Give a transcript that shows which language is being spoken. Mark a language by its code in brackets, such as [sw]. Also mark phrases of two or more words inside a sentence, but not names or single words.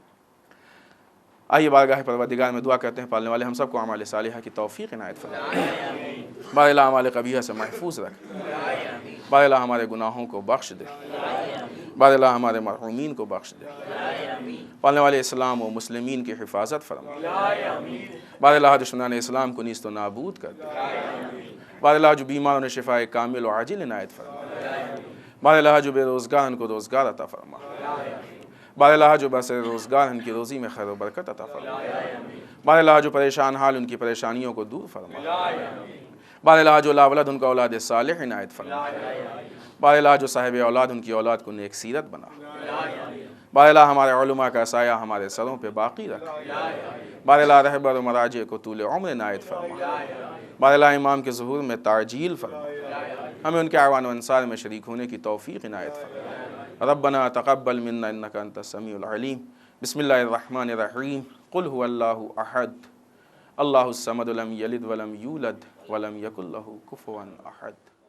[ur] آئیے بارگاہ پروردگار میں دعا کرتے ہیں، پالنے والے ہم سب کو اعمال صالحہ کی توفیق عنایت فرمائے، بار الہ اعمال قبیحہ سے محفوظ رکھ، بار الہ ہمارے گناہوں کو بخش دے، بار الہ ہمارے مرحومین کو بخش دے، پالنے والے اسلام و مسلمین کی حفاظت فرما، بار الہ دشمنان اسلام کو نیست و نابود کر دے، بار الہ جو بیماروں نے شفائے کامل و عاجل عنایت فرما، بار الہ جو بے روزگار ان کو روزگار عطا فرما، بار الہ جو بسر روزگار ان کی روزی میں خیر و برکت عطا فرما، بار الہ جو پریشان حال ان کی پریشانیوں کو دور فرما، بار الہ جو لا ولد ان کا اولاد صالح عنایت فرما، بار الہ جو صاحب اولاد ان کی اولاد کو نیک سیرت بنا، بار الہ ہمارے علماء کا سایہ ہمارے سروں پہ باقی رکھ، بار الہ رہبر و مراجع کو طول عمر عنایت فرما، بار الہ امام کے ظہور میں تعجیل فرما، ہمیں ان کے اعوان و انصار میں شریک ہونے کی توفیق عنایت فرما۔ [ar] ربنا تقبل منا انك انت السميع العليم، بسم اللہ الرحمن الرحیم، قل هو اللہ احد اللہ الصمد لم یلد ولم یولد ولم یکن لہ کفوا احد۔